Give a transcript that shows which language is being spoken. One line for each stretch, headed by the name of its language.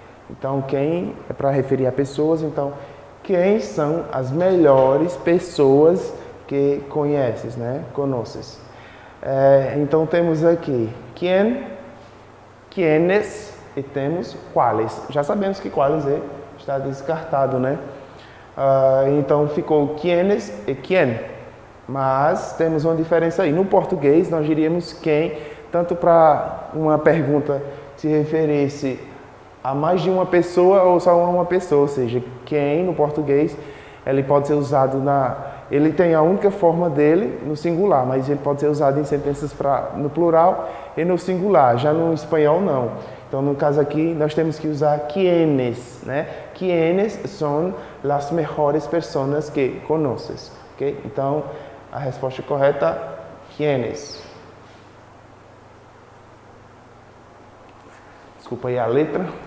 Portuguese: Então, quem é para referir a pessoas, então, quem são as melhores pessoas que conheces, né? Conoces. Então, temos aqui quién, quiénes e temos cuáles. Já sabemos que cuáles está descartado, né? Então, ficou quiénes e quién. Mas temos uma diferença aí. No português, nós diríamos quem, tanto para uma pergunta se referisse a mais de uma pessoa ou só uma pessoa, ou seja, quem no português ele pode ser usado ele tem a única forma dele no singular, mas ele pode ser usado em sentenças no plural e no singular. Já no espanhol não. Então no caso aqui nós temos que usar quiénes, né?
Spanish: Quiénes son las mejores personas que conoces, ok?
Portuguese: Então a resposta correta quiénes. Desculpa aí a letra.